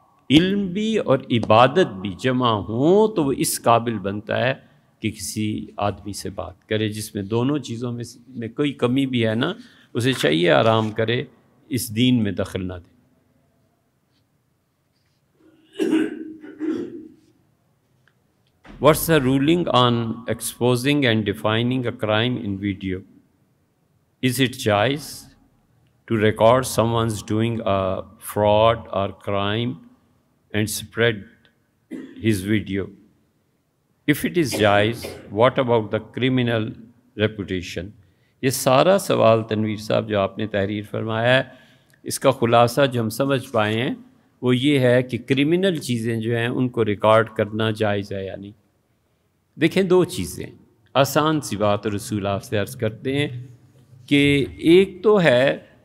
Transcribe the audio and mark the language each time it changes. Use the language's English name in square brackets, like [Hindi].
[Urdu] علم بھی اور عبادت بھی جمع ہوں تو وہ اس قابل بنتا ہے کہ کسی آدمی سے بات کرے، جس میں دونوں چیزوں میں کوئی کمی بھی ہے نا، اسے چاہیے آرام کرے، اس دین میں دخل نہ دے۔ [English] What's the ruling on exposing and defining a crime in video? Is it jaiz to record someone's doing a fraud or crime and spread his video? If it is jaiz, what about the criminal reputation? [Urdu] یہ سارا سوال تنویر صاحب جو آپ نے تحریر فرمایا ہے، اس کا خلاصہ جو ہم سمجھ پائے ہیں وہ یہ ہے کہ کرمنل چیزیں جو ہیں ان کو ریکارڈ کرنا جائز ہے یا نہیں۔ دیکھیں دو چیزیں، آسان سی بات رسول آپ سے عرض کرتے ہیں کہ ایک تو ہے